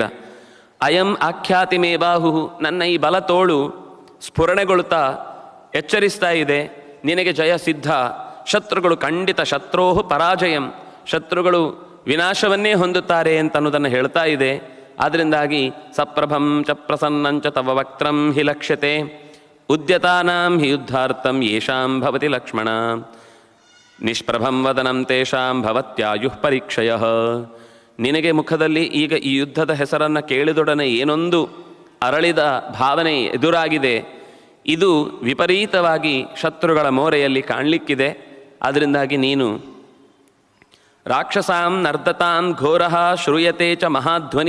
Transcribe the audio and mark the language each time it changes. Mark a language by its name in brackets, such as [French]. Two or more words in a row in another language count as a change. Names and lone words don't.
[Sanskrit] ಅಯಂ ಆಖ್ಯಾತಿ ಮೇ ಬಾಹು, [Kannada] ನನ್ನ ಈ ಬಲತೋಳು ಸ್ಫುರಣೆಗೊಳ್ತಾ ಎಚ್ಚರಿಸ್ತಾ ಇದೆ, ನಿನಗೆ ಜಯ ಸಿದ್ಧ, ಶತ್ರುಗಳು ಖಂಡಿತ [Sanskrit] ಶತ್ರೋಹು ಪರಾಜಯಂ, [Kannada] ಶತ್ರುಗಳು ವಿನಾಶವನ್ನೇ ಹೊಂದುತ್ತಾರೆ ಅಂತನ್ನೋದನ್ನು ಹೇಳ್ತಾ ಇದೆ. [Sanskrit] ಆದ್ದರಿಂದಾಗಿ ಸಪ್ರಭಂ ಚ ಪ್ರಸನ್ನಂಚ ತವ ವಕ್ತ್ರಂ ಹಿ ಲಕ್ಷ್ಯತೆ ಉದ್ಯತಾನಾಂ ಹಿ ಯುದ್ಧಾರ್ಥಂ ಯೇಷಾಂ ಭವತಿ ಲಕ್ಷ್ಮಣ ನಿಷ್ಪ್ರಭಂ ವದನಂ ತೇಷಾಂ ಭವತ್ಯಾಯುಃ ಪರೀಕ್ಷಯಃ. [Kannada] ನಿನಗೆ ಮುಖದಲ್ಲಿ ಈಗ ಈ ಯುದ್ಧದ ಹೆಸರನ್ನು ಕೇಳಿದೊಡನೆ ಏನೊಂದು ಅರಳಿದ ಭಾವನೆ ಎದುರಾಗಿದೆ. ಇದು ವಿಪರೀತವಾಗಿ ಶತ್ರುಗಳ ಮೋರೆಯಲ್ಲಿ ಕಾಣಲಿಕ್ಕಿದೆ. ಅದರಿಂದಾಗಿ ನೀನು [Sanskrit] ರಾಕ್ಷಸಾಂ ನರ್ದತಾಂ ಘೋರಃ ಶ್ರೂಯತೆ ಚ ಮಹಾಧ್ವನಿ.